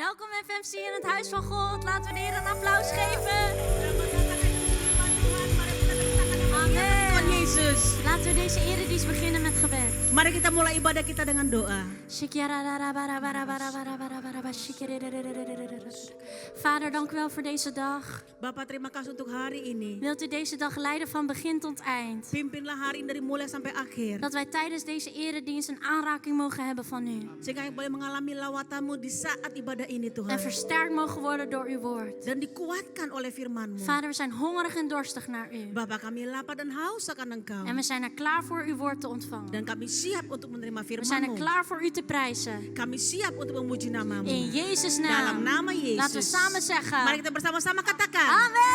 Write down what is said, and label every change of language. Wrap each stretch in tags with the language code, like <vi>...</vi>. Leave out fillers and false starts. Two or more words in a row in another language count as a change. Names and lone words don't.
<nl>FMC in het huis van God. Laten we de Heer een applaus geven. Amen.</nl> <id>Yesus.</id> <nl>Laten we deze eredienst beginnen met gebed.</nl> <id>Mari kita mulai ibadah kita dengan doa.</id> <nl>Vader, dank u wel voor deze dag.</nl> <id>Bapak, terima kasih untuk hari ini.</id> <nl>Wilt u deze dag leiden van begin tot eind?</nl> <id>Pimpinlah hari ini dari mulai sampai akhir.</id> <nl>Dat wij tijdens deze eredienst een aanraking mogen hebben van u.</nl> <id>Sehingga kami boleh mengalami lawatan-Mu di saat ibadah ini,</id> <nl>En</nl> <id>Tuhan.</id> <nl>versterkt mogen worden door uw woord.</nl> <id>Dan dikuatkan oleh firman-Mu.</id> <nl>Vader, we zijn hongerig en dorstig naar u.</nl> <id>Bapak, kami lapar dan haus akan Engkau.</id> <nl>En we zijn er klaar voor uw woord te ontvangen.</nl> <id>Dan kami siap untuk menerima</id> <nl>We zijn er</nl> <id>firman-Mu.</id> <nl>klaar voor u te prijzen.</nl> <id>Kami siap untuk memuji nama-Mu.</id> <nl>In Jezus'</nl> <id>Dalam</id> <nl>naam.</nl> <id>nama Yesus.</id> <nl>Laten we samen zeggen.</nl> <id>Mari kita bersama-sama katakan. Amen.</id>